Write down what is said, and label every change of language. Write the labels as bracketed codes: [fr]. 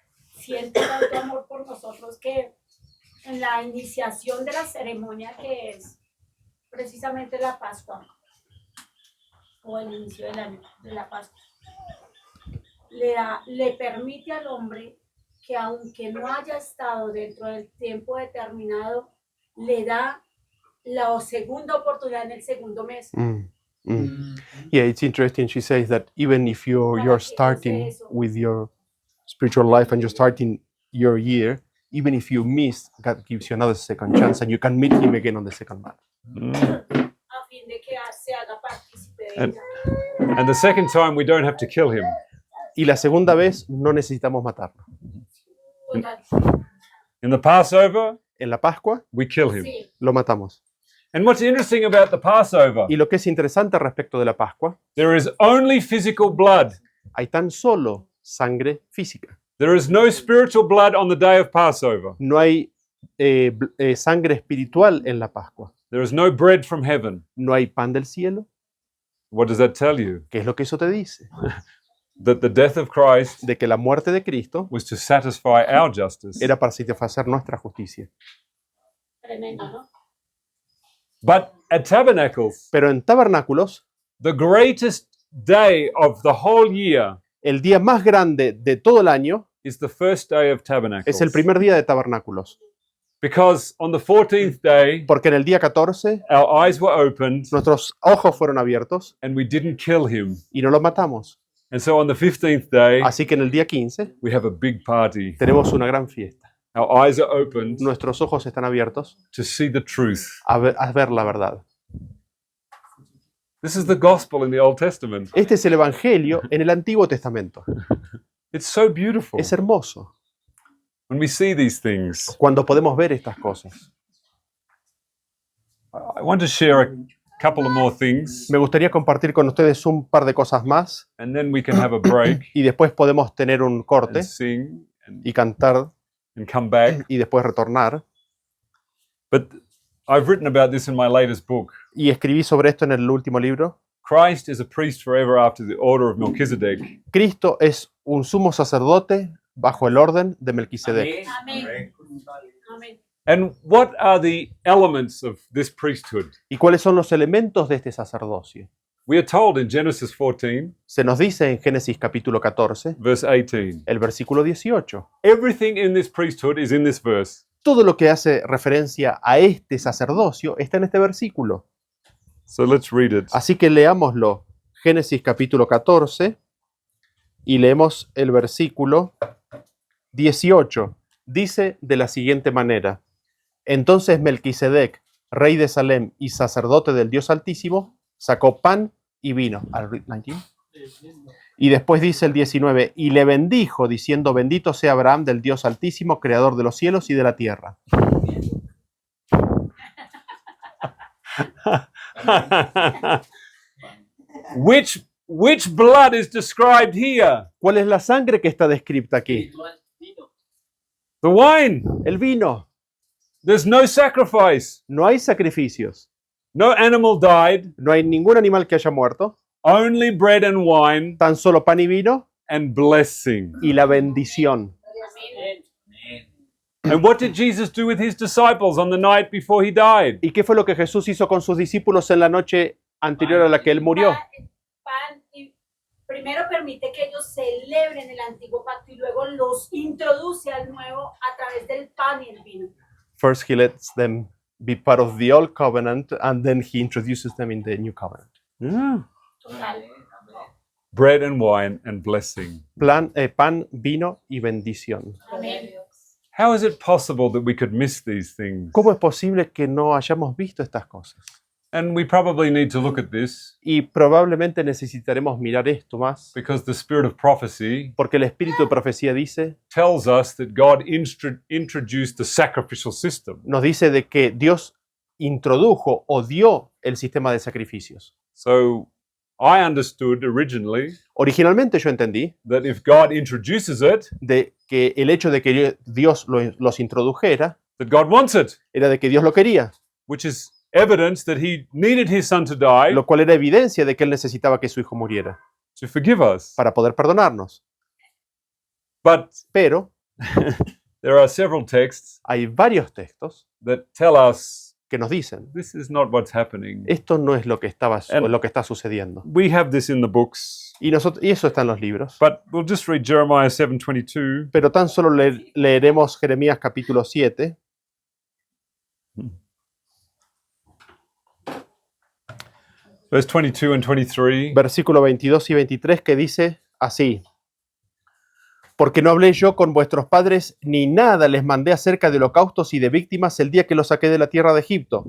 [es] siento tanto amor por nosotros que en la iniciación de la ceremonia, que es precisamente la Pascua, o el inicio del año de la Pascua, le permite al hombre que, aunque no haya estado dentro del tiempo determinado, le da la segunda oportunidad en el segundo mes. [en] Yeah, it's interesting. She says that even if you're starting with your spiritual life and you're starting your year, even if you miss, God gives you another second chance and you can meet Him again on the second month. [es] A fin de que se haga partícipe de [en] And- [es] ella. [en] And the second time, we don't have to kill him. [es] Y la segunda vez no necesitamos matarlo. Total. [en] In the Passover, [es] En la Pascua [en] we kill him. [es] Sí. lo matamos. [en] And what's interesting about the Passover, [es] Y lo que es interesante respecto de la Pascua, [en] there is only physical blood. [es] hay tan solo sangre física. [en] There is no spiritual blood on the day of Passover. [es] No hay sangre espiritual en la Pascua. [en] There is no bread from heaven. [es] No hay pan del cielo. [en] What does that tell you? [es] ¿Qué es lo que eso te dice? [en] That the death of Christ [es] De que la muerte de Cristo [en] was to satisfy our justice. [es] era para satisfacer nuestra justicia. Tremendo, ¿no? [en] But at Tabernacles, [es] Pero en tabernáculos, [en] the greatest day of the whole year [es] el día más grande de todo el año [en] is the first day of Tabernacles. [es] es el primer día de tabernáculos. [en] Because on the 14th day, [es] Porque en el día 14 [en] our eyes were opened [es] nuestros ojos fueron abiertos [en] and we didn't kill him. [es] y no lo matamos. [en] And so on the 15th day, [es] Así que en el día 15 [en] we have a big party. [es] tenemos una gran fiesta. [en] Our eyes are opened [es] Nuestros ojos están abiertos [en] to see the truth. [es] a ver la verdad. [en] This is the gospel in the Old Testament. [es] Este es el Evangelio en el Antiguo Testamento. [en] It's so beautiful [es] Es hermoso [en] when we see these things. [es] cuando podemos ver estas cosas. [en] I want to share a couple of more things, [es] Me gustaría compartir con ustedes un par de cosas más [en] and then we can have a break [es] y después podemos tener un corte [en] and sing [es] y cantar [en] and come back. [es] y después retornar. [en] But I've written about this in my latest book. [es] Y escribí sobre esto en el último libro. [en] Christ is a priest forever after the order of Melchizedek. [es] Cristo es un sumo sacerdote bajo el orden de Melquisedec. Amén. Amén. Amén. [en] And what are the elements of this priesthood? [es] ¿Y cuáles son los elementos de este sacerdocio? [en] We are told in Genesis 14, [es] Se nos dice en Génesis capítulo 14, [en] verse 18. [es] el versículo 18. [en] Everything in this priesthood is in this verse. [es] Todo lo que hace referencia a este sacerdocio está en este versículo. [en] So let's read it. [es] Así que leámoslo. Génesis capítulo 14 y leemos el versículo 18. Dice de la siguiente manera: Entonces Melquisedec, rey de Salem y sacerdote del Dios Altísimo, sacó pan y vino. [en] I'll read 19. [es] Y después dice el 19, y le bendijo, diciendo, bendito sea Abraham del Dios Altísimo, creador de los cielos y de la tierra. [en] Which blood is described here? [es] ¿Cuál es la sangre que está descrita aquí? Espiritual, vino. [en] The wine. [es] El vino. [en] There's no sacrifice. [es] No hay sacrificios. [en] No animal died. [es] No hay ningún animal que haya muerto. [en] Only bread and wine [es] Tan solo pan y vino [en] and blessing. [es] y la bendición. Amén. Amén. [en] And what did Jesus do with his disciples on the night before he died? [es] ¿Y qué fue lo que Jesús hizo con sus discípulos en la noche anterior a la que él murió? Pan y primero permite que ellos celebren el antiguo pacto y luego los introduce al nuevo a través del pan y el vino. [en] First he lets them be part of the old covenant and then he introduces them in the new covenant. Yeah. [es] Total. [en] Bread and wine and blessing. [es] Pan, vino y bendición. Amén. [en] How is it possible that we could miss these things? [es] ¿Cómo es posible que no hayamos visto estas cosas? [en] And we probably need to look at this [es] Y probablemente necesitaremos mirar esto más, [en] because the spirit of prophecy [es] porque el espíritu de profecía [en] tells us that God introduced the sacrificial system. [es] nos dice de que Dios introdujo o dio el sistema de sacrificios. [en] So I understood originally [es] Originalmente yo entendí [en] that if God introduces it, [es] de que el hecho de que Dios los introdujera [en] that God wants it, [es] era de que Dios lo quería, [en] which is evidence that he needed his son to die [es] lo cual era evidencia de que él necesitaba que su hijo muriera [en] to forgive us. [es] para poder perdonarnos. [en] But [es] Pero [en] there are several texts [es] hay varios textos [en] that tell us [es] que nos dicen, [en] this is not what's happening. [es] esto no es lo que [en] And- [es] lo que está sucediendo. [en] We have this in the books, [es] Y eso está en los libros. [en] but we'll just read Jeremiah 7:22. [es] Pero tan solo leeremos Jeremías capítulo 7, [en] Verse 22 and 23. [es] versículo 22 y 23, que dice así: Porque no hablé yo con vuestros padres, ni nada les mandé acerca de holocaustos y de víctimas el día que los saqué de la tierra de Egipto.